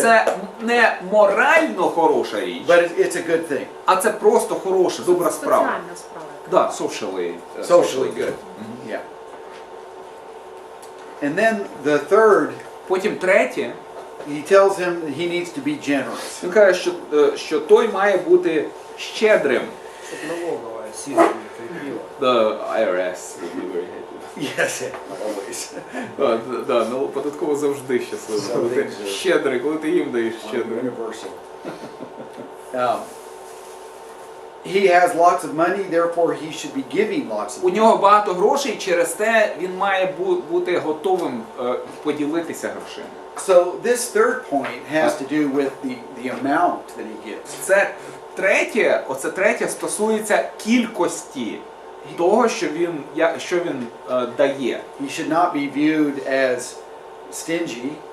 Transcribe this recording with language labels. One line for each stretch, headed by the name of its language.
Ukrainian: Це не морально хороша річ,
English: but it's a good thing.
Ukrainian: а це просто хороша, добра справа. Соціальна справа.
English: Да, socially good. Yeah. And then the third,
Ukrainian: Потім третє,
English: he tells him that he needs to be generous.
Ukrainian: він каже, що той має бути щедрим. Щоб налогова сильно не кріпила.
English: The IRS would be very happy. Yes, always.
Ukrainian: Да, податково завжди щасливо. Коли ти щедрий, коли ти їм даєш щедрий.
English: Universal. He has lots of money, therefore he should be giving lots of
Ukrainian: У
English: money.
Ukrainian: нього багато грошей, через те він має бути готовим поділитися грошима.
English: So this third point has to do with the amount that he gives.
Ukrainian: Це третє стосується кількості того, що він дає.
English: He should not be viewed as stingy.